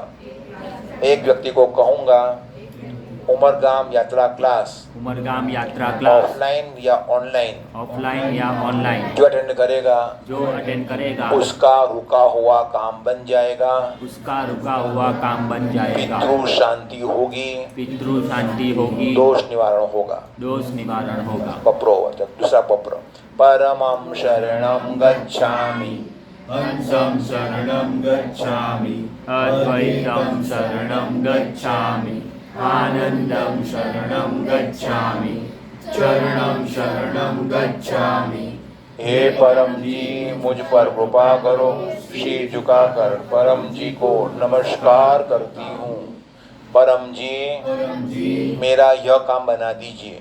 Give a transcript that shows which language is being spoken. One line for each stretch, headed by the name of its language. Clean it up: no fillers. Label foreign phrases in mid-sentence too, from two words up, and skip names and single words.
Hindi: एक व्यक्ति को कहूँगा उमरगाम यात्रा
English: class offline
Hindi: या ऑनलाइन जो अटेंड करेगा उसका रुका हुआ काम बन जाएगा। पितृ शांति होगी, दोष निवारण होगा।
Pali: पप्रो, दूसरा पप्र, परमं शरणं गच्छामि, हंसं शरणं गच्छामि, अद्वैतं शरणं गच्छामि, आनंदं शरणं गच्छामि, चरणं शरणं गच्छामि।
Hindi: हे परम जी, मुझ पर कृपा करो। शीर झुकाकर परम जी को नमस्कार करती हूँ। परम जी, मेरा यह काम बना दीजिए।